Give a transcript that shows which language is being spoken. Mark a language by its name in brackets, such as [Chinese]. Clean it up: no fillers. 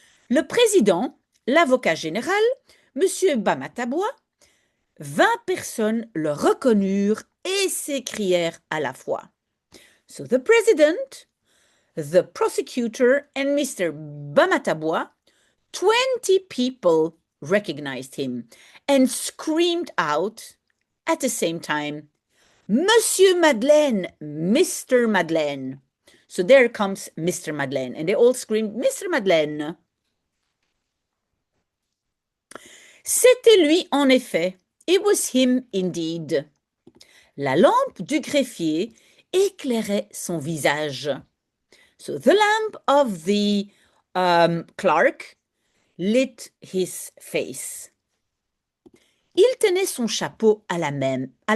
[French] Le président, l'avocat général, M. Bamatabois, 20 personnes le reconnurent et s'écrièrent à la fois. [English] So the president, the prosecutor, and Mr. Bamatabois, 20 people recognized him and screamed out at the same time, Monsieur Madeleine, Mr. Madeleine. So there comes Mr. Madeleine, and they all screamed, Mr. Madeleine. [French] C'était lui, en effet. [English] It was him indeed. [French] La lampe du greffier éclairait son visage. [English] So the lamp of the clerk lit his face. [French] Il tenait son chapeau à la main.